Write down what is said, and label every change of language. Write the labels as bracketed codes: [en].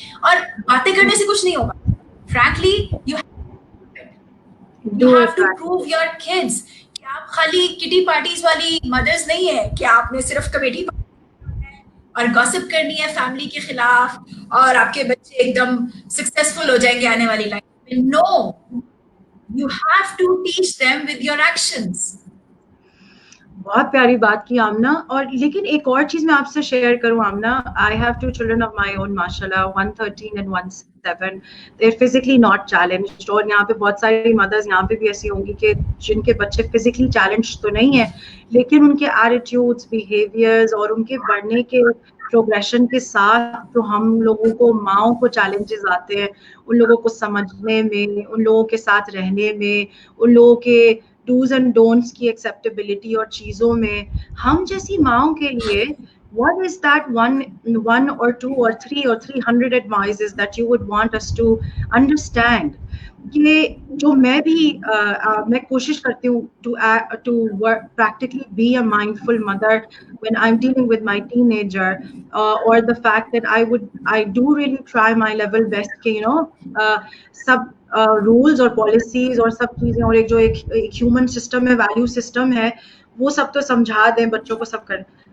[ur] اور باتیں کرنے سے کچھ نہیں ہوگا. Frankly [en] you have to prove your kids [ur] کہ آپ خالی کٹی پارٹیز والی مدرز نہیں ہے کہ آپ نے صرف کمیٹی اور گاسپ کرنی ہے فیملی کے خلاف اور آپ کے بچے ایک دم سکسیسفل ہو جائیں گے آنے والی لائف میں. [en] No, you have to teach them with your actions. [ur] بہت پیاری بات کی آمنہ. اور لیکن ایک اور چیز میں آپ سے شیئر کروں Amna, [en] I have two children of my own ماشاء اللہ, 113 and 17. They are physically not challenged. [ur] اور یہاں پہ بہت ساری مدرس یہاں پہ بھی ایسی ہوں گی کہ جن کے بچے فزیکلی چیلنج تو نہیں ہیں, لیکن ان کے ایٹیٹیوڈس, بیہیویئرز اور ان کے بڑھنے کے پروگریشن کے ساتھ تو ہم لوگوں کو, ماؤں کو چیلنجز آتے ہیں ان لوگوں کو سمجھنے میں, ان لوگوں کے ساتھ رہنے میں, ان لوگوں کے ڈوز اینڈ ڈونٹس کی ایکسیپٹیبلٹی اور چیزوں میں. ہم جیسی ماؤں کے لیے [en] what is that one or two or three or 300 advices that you would want us to understand? [ur] یہ جو میں بھی میں کوشش کرتی ہوں [en] to practically be a mindful mother when I'm dealing with my teenager, or the fact that I do really try my level best [ur] کہ سب rules اور پالیسیز اور سب چیزیں, اور ایک جو ایک ہیومن سسٹم ہے, ویلیو سسٹم ہے, وہ سب تو سمجھا دیں بچوں کو, سب کریں.